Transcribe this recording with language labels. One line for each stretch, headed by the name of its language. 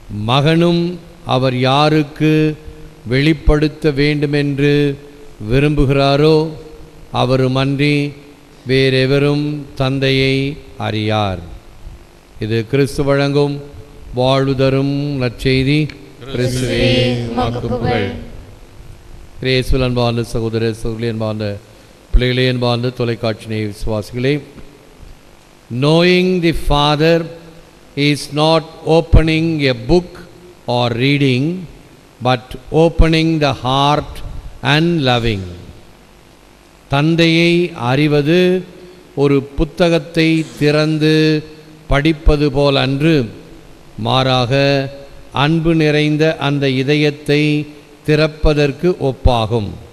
Tamil: மகனும் அவர் யாருக்கு வெளிப்படுத்த வேண்டுமென்று விரும்புகிறாரோ அவருமன்றி வேறெவரும் தந்தையை அறியார். இது கிறிஸ்து வழங்கும் வாழ்வு தரும் நற்செய்தி. கிறிஸ்துவே உமக்கு புகழ். இயேசுவில் அன்பார்ந்த சகோதர சகோதரிகளே, அன்பார்ந்த பிள்ளைகளே, அன்பார்ந்த தொலைக்காட்சி விசுவாசிகளே,
English: knowing the Father is not opening a book or reading, but opening the heart and loving.
Tamil: தந்தையை அறிவது ஒரு புத்தகத்தை திறந்து படிப்பது போல் அன்று, மாறாக அன்பு நிறைந்த அந்த இதயத்தை திறப்பதற்கு ஒப்பாகும்.